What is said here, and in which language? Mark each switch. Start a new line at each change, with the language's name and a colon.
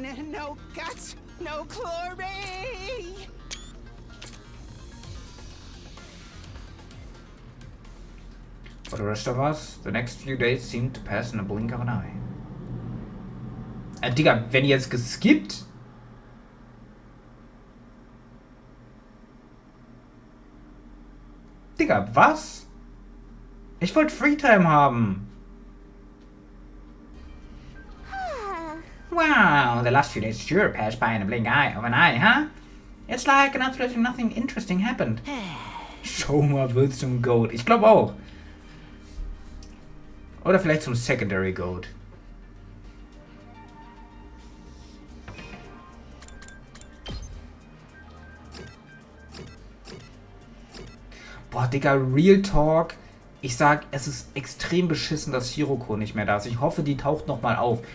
English: No guts, no glory. For the rest of us, the next few days seem to pass in a blink of an eye.
German: Digga, wenn ihr jetzt geskippt... Digga, was? Ich wollte Freetime haben.
English: Wow, the last few days sure passed by in a blink of an eye, huh? It's like absolutely nothing interesting happened.
German: Shoma wird zum Goat. Ich glaube auch. Oder vielleicht zum Secondary Goat. Boah, Digga, Real Talk. Ich sag, es ist extrem beschissen, dass Hiroko nicht mehr da ist. Ich hoffe, die taucht nochmal auf.